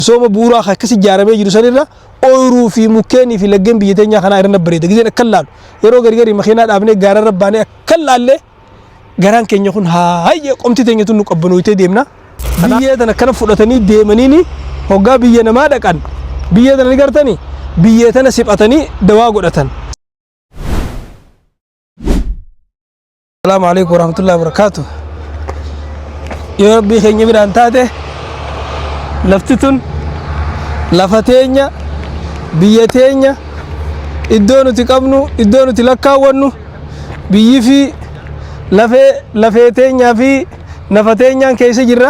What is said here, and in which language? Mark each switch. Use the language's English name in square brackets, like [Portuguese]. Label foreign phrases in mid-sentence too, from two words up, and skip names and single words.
[Oromo] sooma buuraa akkasi jaaramee jiru sanirra ooyiruu fi mukkeenii fi laggeen biyya teenya kana irra bareeda gizeen akka laalu yeroo gargari makiinaa dhaabnee gaara rabbaanee akka laallee garaan keenya kun haayee qomti teenya tun nu qabbanootee deemna biyya tana kana fudhatanii deemaniini hoggaa biyya namaa dhaqan biyya tana ni gartanii biyya tana siphatanii dawaa godhatan. [Arabic] السلام عليكم ورحمة الله وبركاته. [Oromo] Ya Rabbi keenya biraan taate lafti tun lafa teenya biyya teenya iddoo nuti qabnu iddoo nuti lakkaawwannu biyyi fi lafee teenyaa fi nafa teenyaan keessa jirra.